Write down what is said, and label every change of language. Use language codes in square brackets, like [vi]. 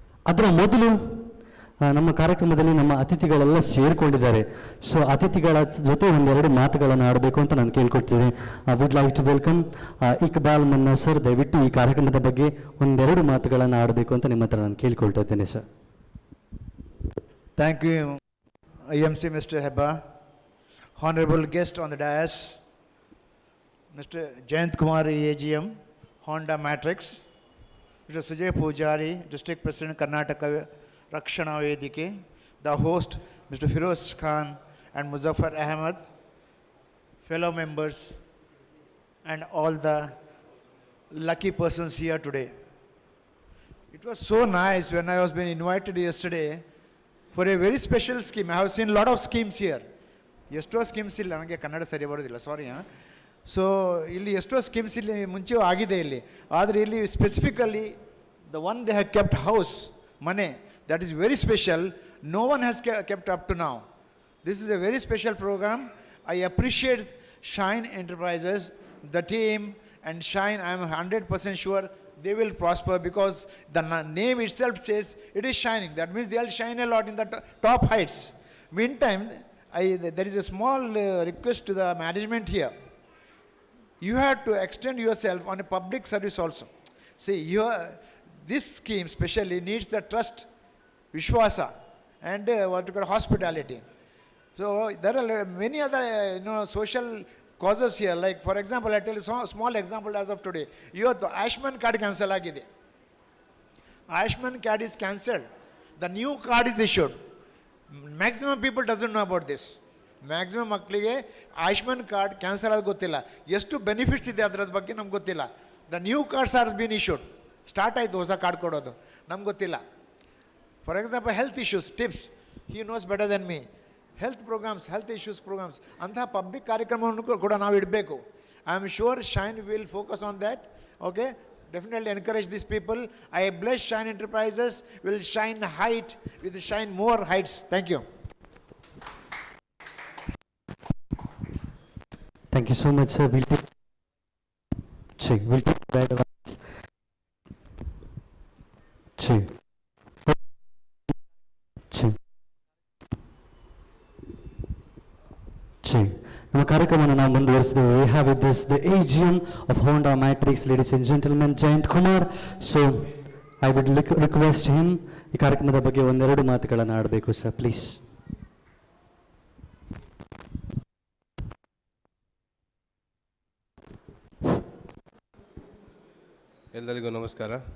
[kn] ಅದರ ಮೊದಲು ನಮ್ಮ ಕಾರ್ಯಕ್ರಮದಲ್ಲಿ ನಮ್ಮ ಅತಿಥಿಗಳೆಲ್ಲ ಸೇರಿಕೊಂಡಿದ್ದಾರೆ. ಸೊ ಅತಿಥಿಗಳ ಜೊತೆ ಒಂದೆರಡು ಮಾತುಗಳನ್ನು ಆಡಬೇಕು ಅಂತ ನಾನು ಕೇಳ್ಕೊಡ್ತೀನಿ. [en] would like to welcome [kn] Iqbal ಮನ್ನಾ ಸರ್. ದಯವಿಟ್ಟು ಈ ಕಾರ್ಯಕ್ರಮದ ಬಗ್ಗೆ ಒಂದೆರಡು ಮಾತುಗಳನ್ನು ಆಡಬೇಕು ಅಂತ ನಿಮ್ಮ ಹತ್ರ ನಾನು ಕೇಳ್ಕೊಳ್ತಾ ಇದ್ದೇನೆ sir. [en] Thank you, IMC Mr. Heba. Honorable guest on the dais, Mr. Jayant Kumar, AGM, Honda Matrix, Mr. Sujay Pujari, District President, Karnataka Rakshana Vedike, the host, Mr. Firoz Khan and Muzaffar Ahmed, fellow members, and all the lucky persons here today. It was so nice when I was being invited yesterday for a very special scheme. I have seen a lot of schemes here. [kn] ಎಷ್ಟೋ schemes ಇಲ್ಲ, ನನಗೆ ಕನ್ನಡ ಸರಿ ಬರೋದಿಲ್ಲ, ಸಾರಿ. So ಇಲ್ಲಿ ಎಷ್ಟೋ schemes ಇಲ್ಲಿ ಮುಂಚೆ ಆಗಿದೆ ಇಲ್ಲಿ, ಆದರೆ ಇಲ್ಲಿ specifically [en] the one they have kept house, [kn] ಮನೆ, [en] that is very special. No one has kept up to now. This is a very special program. I appreciate Shine Enterprises, the team, and Shine. I am 100% sure they will prosper because the name itself says it is shining. That means they will shine a lot in the top heights. Meantime, there is a small request to the management here. You have to extend yourself on a public service also. See, this scheme specially needs the trust, Vishwasa, and what you call hospitality. So there are many other social causes here. Like for example, I tell you a small example as of today. [kn] ಇವತ್ತು Ayushman card cancel ಆಗಿದೆ. Ayushman card [en] is cancelled. The new card is issued. Maximum people doesn't know about this. [kn] Maximum ಮಕ್ಕಳಿಗೆ Ayushman card cancel ಆಗೋದು ಗೊತ್ತಿಲ್ಲ, ಎಷ್ಟು benefits ಇದೆ ಅದರ ಬಗ್ಗೆ ನಮ್ಗೆ ಗೊತ್ತಿಲ್ಲ. [en] the new cards are been issued, [kn] start ಆಯಿತು ಹೊಸ ಕಾರ್ಡ್ ಕೊಡೋದು, ನಮ್ಗೆ ಗೊತ್ತಿಲ್ಲ. [en] For example health issues tips, he knows better than me. Health programs, health issues programs, [kn] ಅಂತಹ ಪಬ್ಲಿಕ್ ಕಾರ್ಯಕ್ರಮವನ್ನು ಕೂಡ ನಾವು ಇಡಬೇಕು. [en] I am sure Shine will focus on that. Okay, definitely encourage these people. I bless Shine Enterprises will shine height with shine more heights. Thank you. you so much, sir. We'll take the advice. Chi. Chi. Chi. [kn] ನಮ್ಮ ಕಾರ್ಯಕ್ರಮವನ್ನು ನಾವು ಮುಂದುವರಿಸಿದೆವು. [en] We have with this the AGM of Honda Matrix, ladies and gentlemen, Jayant Kumar. So I would request him [kn] ಈ ಕಾರ್ಯಕ್ರಮದ ಬಗ್ಗೆ ಒಂದೆರಡು ಮಾತುಗಳನ್ನು ಆಡಬೇಕು sir, please. ಎಲ್ಲರಿಗೂ ನಮಸ್ಕಾರ.